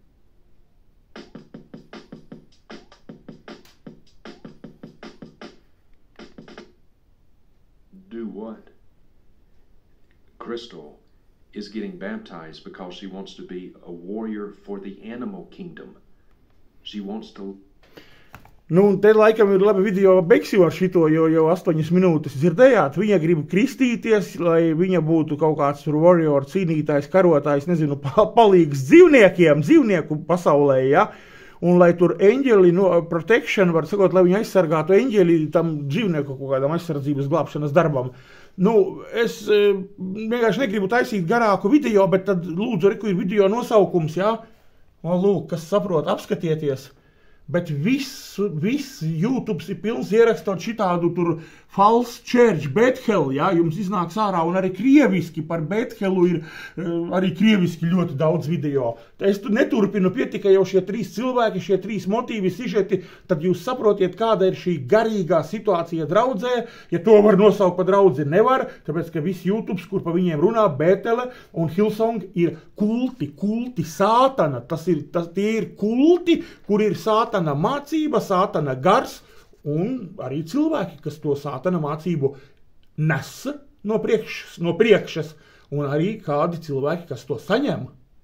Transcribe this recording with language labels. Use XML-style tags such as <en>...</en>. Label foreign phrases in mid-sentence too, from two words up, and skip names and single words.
<en>Do what? Crystal is getting baptized because she wants to be a warrior for the animal kingdom. She wants to...</en> <lv>Te laikam ir labi video, beigsim ar šito, jo 8 minūtes dzirdējāt. Viņa grib kristīties, lai viņa būtu kaut kāds warrior, cīnītājs, karotājs, palīgs dzīvnieku pasaulē, ja? Un lai tur eņģeli, protection, var sakot, lai viņa aizsargātu eņģeli tam dzīvnieku kaut kādam aizsardzības glābšanas darbam. Es vienkārši negribu taisīt garāku video, bet tad lūdzu, ir video nosaukums, ja? Lūk, kas saprot, apskatieties. Bet viss YouTube ir pilns ierakstot šitādu tur</lv> <en>false church,</en> <lv>Bethel, ja, jums iznāks ārā, un arī krieviski par Bethelu ir arī krieviski ļoti daudz video. Es neturpinu, pietika jau šie 3 cilvēki, šie 3 motīvi, sižeti, tad jūs saprotiet, kāda ir šī garīgā situācija draudzē, ja to var nosaukt pa draudzi, nevar, tāpēc, ka viss YouTube, kur pa viņiem runā, Bethele un Hillsong ir kulti sātana, tie ir kulti, kur ir sātana mācība, sātana gars, un arī cilvēki, kas to sātana mācību nes no priekšas, un arī kādi cilvēki, kas to saņem.</lv>